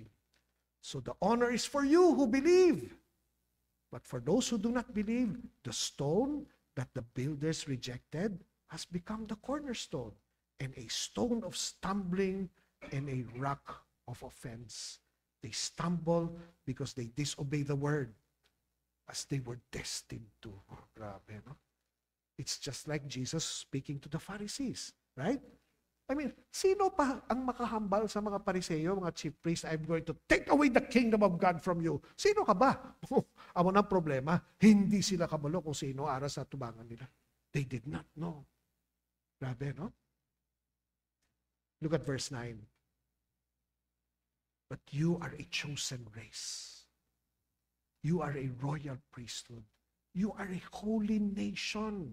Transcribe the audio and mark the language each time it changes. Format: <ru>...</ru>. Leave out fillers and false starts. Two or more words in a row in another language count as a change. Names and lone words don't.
<en>So the honor is for you who believe. But for those who do not believe, the stone that the builders rejected has become the cornerstone, and a stone of stumbling and a rock of offense. They stumble because they disobey the word, as they were destined to.</en> <hil>Oh, grabe, no?</hil> <en>It's just like Jesus speaking to the Pharisees, right? I mean,</en> <hil>sino pa ang makahambal sa mga Pariseo, mga</hil> <en>chief priests, I'm going to take away the kingdom of God from you?</en> <hil>Sino ka ba? Amo ng problema, hindi sila kabalo kung sino ara sa tubangan nila.</hil> <en>They did not know.</en> <hil>Grabe, no?</hil> <en>Look at verse 9. But you are a chosen race. You are a royal priesthood. You are a holy nation.</en>